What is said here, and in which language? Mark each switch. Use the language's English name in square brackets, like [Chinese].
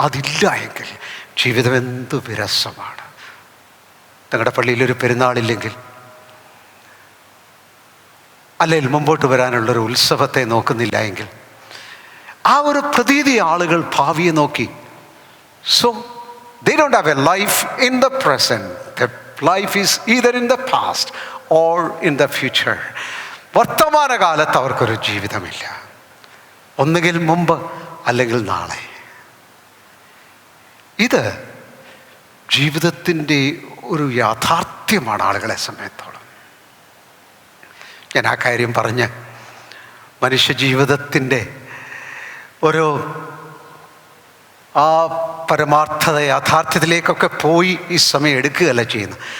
[Malayalam] അതില്ല എങ്കിൽ ജീവിതം എന്തു വിരസമാണ്. നിങ്ങളുടെ പള്ളിയിലൊരു പെരുന്നാളില്ലെങ്കിൽ, അല്ലെങ്കിൽ മുമ്പോട്ട് വരാനുള്ളൊരു ഉത്സവത്തെ നോക്കുന്നില്ല എങ്കിൽ, ആ ഒരു പ്രതീതി ആളുകൾ ഭാവിയെ നോക്കി. [English] So they don't have a life in the present. Their life is either in the past or in the future. [Malayalam] വർത്തമാനകാലത്ത് അവർക്കൊരു ജീവിതമില്ല. ഒന്നുകിൽ മുമ്പ് അല്ലെങ്കിൽ നാളെ. ഇത് ജീവിതത്തിൻ്റെ ഒരു യാഥാർത്ഥ്യമാണ് ആളുകളെ സംബന്ധിച്ചോളം. ഞാൻ ആ കാര്യം പറഞ്ഞ് മനുഷ്യജീവിതത്തിൻ്റെ ഒരു ആ പരമാർത്ഥത യാഥാർത്ഥ്യത്തിലേക്കൊക്കെ പോയി ഈ സമയം എടുക്കുകയല്ല ചെയ്യുന്നത്.